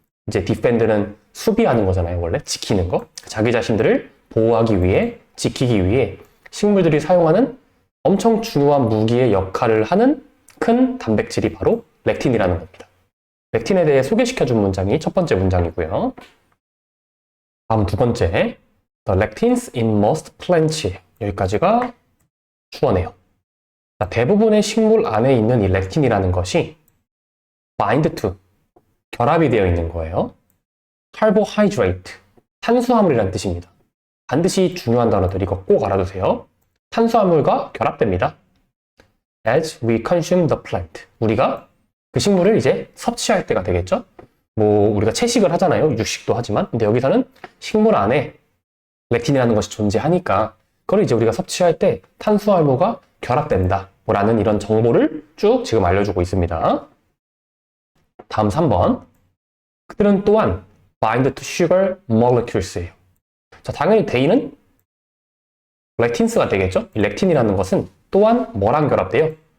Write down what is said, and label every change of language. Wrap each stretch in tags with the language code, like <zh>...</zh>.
<ko>이제 defend는 수비하는 거잖아요. 원래 지키는 거. 자기 자신들을 보호하기 위해, 지키기 위해 식물들이 사용하는 엄청 중요한 무기의 역할을 하는 큰 단백질이 바로 렉틴이라는 겁니다. 렉틴에 대해 소개시켜준 문장이 첫 번째 문장이고요. 다음 두 번째,</ko> <en>The lectins in most plants.</en> <ko>여기까지가 주어네요. 자, 대부분의 식물 안에 있는 이 렉틴이라는 것이</ko> <en>bind to,</en> <ko>결합이 되어 있는 거예요. carbohydrate, 탄수화물이라는 뜻입니다. 반드시 중요한 단어들 이거 꼭 알아두세요. 탄수화물과 결합됩니다.</ko> <en>As we consume the plant.</en> <ko>우리가 그 식물을 이제 섭취할 때가 되겠죠? 뭐 우리가 채식을 하잖아요. 육식도 하지만. 근데 여기서는 식물 안에 렉틴이라는 것이 존재하니까 그걸 이제 우리가 섭취할 때 탄수화물과 결합된다. 라는 이런 정보를 쭉 지금 알려주고 있습니다. 다음 3번. 그들은 또한</ko> <en>bind to sugar molecules</en> <ko>예요. 자, 당연히 they는 렉틴스가 되겠죠? 이 렉틴이라는 것은 또한 뭐랑 결합돼요?</ko>